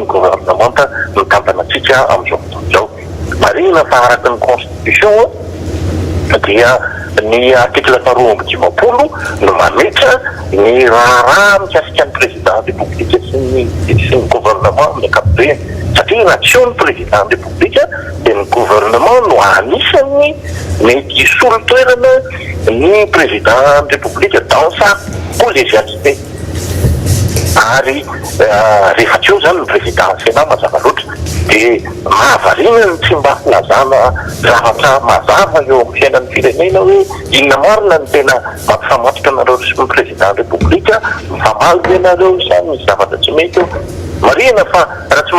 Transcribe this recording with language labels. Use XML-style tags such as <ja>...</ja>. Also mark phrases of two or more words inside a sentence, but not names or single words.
<mg>gouvernement mitantana antsika amin'izao fotoana izao marina fa araky ny constitution dia ny article faharoa amby dimapolo no mametra ny raha mikasika ny</mg> <fr>président république</fr> <mg>sy ny gouvernement amin'ny ankapobeny satria raha tsy eo ny</mg> <fr>président république</fr> <mg>dia ny gouvernement no anisany mety isolo toerana ny</mg> <fr>président république dans sa collégialité</fr> <mg>ary rehefa tsy eo zany ny</mg> <fr>président sénat</fr> <mg>mazava loatra dia mahavarina ny tsy mba filazana zavatra mazava eo amin'ny fiainan'ny firenena hoe inona marina ny tena mampifamatotra anareo sy ny</mg> <fr>président république</fr> <mg>mifamaly ianareo zany misy zavatra tsy mety eo marina fa raha tsy</mg>